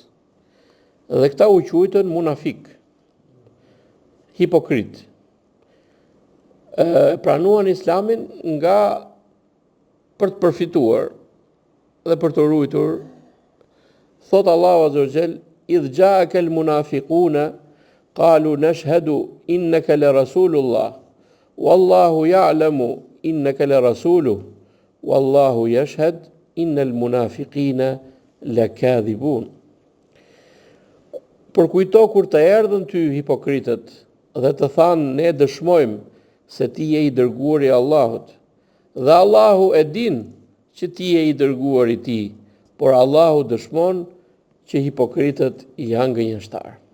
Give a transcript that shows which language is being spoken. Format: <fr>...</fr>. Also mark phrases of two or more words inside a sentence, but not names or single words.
<sq>Dhe këta u quajtën munafik, hipokrit. Pranuan Islamin nga për të përfituar dhe për të ruajtur. Thot Allahu</sq> <ar>عز وجل: "إذ جاءك المنافقون قالوا نشهد إنك لرسول الله والله يعلم إنك لرسوله والله يشهد إن المنافقين لكاذبون."</ar> <sq>Por kujto kur të erdhën ty hipokritët dhe të thanë ne dëshmojmë se ti je I dërguari I Allahut, dhe Allahu e din që ti je I dërguari I tij, por Allahu dëshmon që hipokritët janë gënjeshtar.</sq>